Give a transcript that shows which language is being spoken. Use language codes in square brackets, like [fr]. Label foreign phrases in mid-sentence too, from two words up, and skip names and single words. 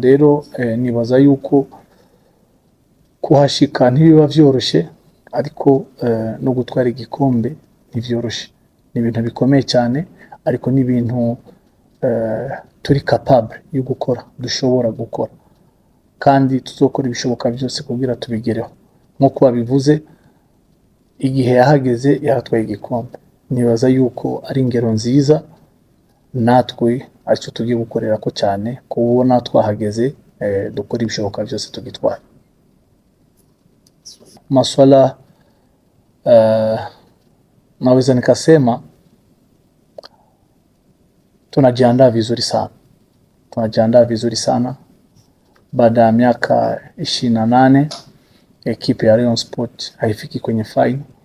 [rn] Rero nibaza yuko kuhashika ntibiba byoroshe, ariko no gutwara igikombe ntivyoroshe, ni ibintu bikomeye cyane, ariko ni ibintu turi capable yo gukora, dushobora gukora, kandi tuzokora ibishoboka byose kugira tubigereho. Nkuko babivuze, igihe yahageze yaratwaye igikombe, nibaza yuko ari ingero nziza natwe aricyo tugiye gukorera ko cyane, kubona twahageze dukora ibishoboka byose tugitwara. [sw] Maswala naweza nikasema tunajiandaa vizuri sana. Baada ya miaka 28 ekipe ya Rayon Sport haifiki kwenye final.